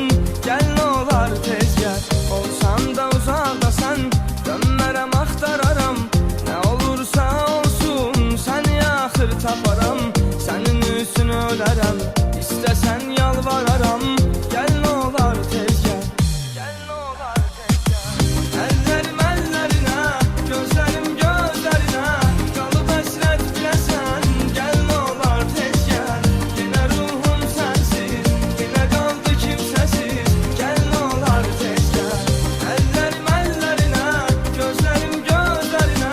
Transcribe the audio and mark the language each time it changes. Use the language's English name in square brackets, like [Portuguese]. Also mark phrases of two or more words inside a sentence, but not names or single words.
[Azerbaijani] Gəl nə olar tez gəl, olsan da uzaqdasan. Dönmərəm axtararam, nə olursa olsun. Səni axır taparam, sənin üçün ölərəm. İstəsən yalvararam, gəl nə olar tez gəl. Gəl nə olar tez gəl. [Turkish] Ellerim ellerine, gözlerim gözlerine. Kalıp esret bilesen, gel ne olar tez gel. Yine ruhum sensiz, yine kaldı kimsesiz. Gel ne olar tez gel. Ellerim ellerine, gözlerim gözlerine.